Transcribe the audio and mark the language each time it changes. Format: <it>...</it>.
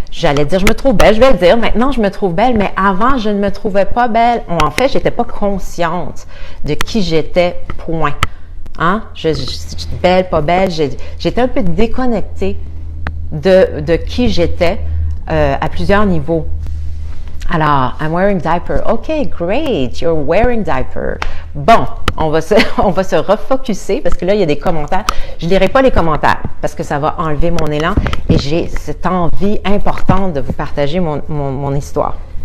<fr>J'allais dire, je me trouve belle, je vais le dire. Maintenant, je me trouve belle, mais avant, je ne me trouvais pas belle. En fait, j'étais pas consciente de qui j'étais, point. Hein? J'étais belle, pas belle. J'étais un peu déconnectée de qui j'étais à plusieurs niveaux. Alors,</fr> <en>I'm wearing diaper. OK, great, you're wearing diaper.</en> <fr>Bon, on va se refocuser parce que là, il y a des commentaires. Je ne lirai pas les commentaires parce que ça va enlever mon élan et j'ai cette envie importante de vous partager mon histoire.</fr>